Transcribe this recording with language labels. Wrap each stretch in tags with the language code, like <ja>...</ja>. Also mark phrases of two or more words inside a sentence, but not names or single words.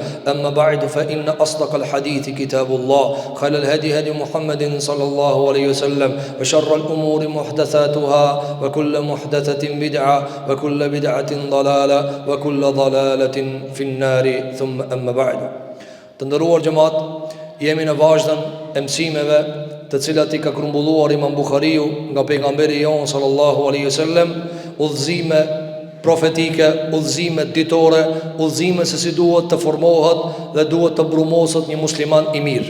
<ar>أما بعد فإن أصدق الحديث كتاب الله خير الهدي هدي محمد صلى الله عليه وسلم وشر الأمور محدثاتها وكل محدثة بدعة وكل بدعة ضلالة وكل ضلالة في النار ثم أما بعد.</ar> <sq>Të nderuar xhamat, jemi në vazhdën e mësimeve të cilat i ka grumbulluar Imam Buhariu nga pejgamberi jon</sq> <ar>صلى الله عليه وسلم,</ar> <sq>udhëzime profetike, udhëzime ditore, udhëzime se si duhet të formohet dhe duhet të brumoset një musliman i mirë.</sq>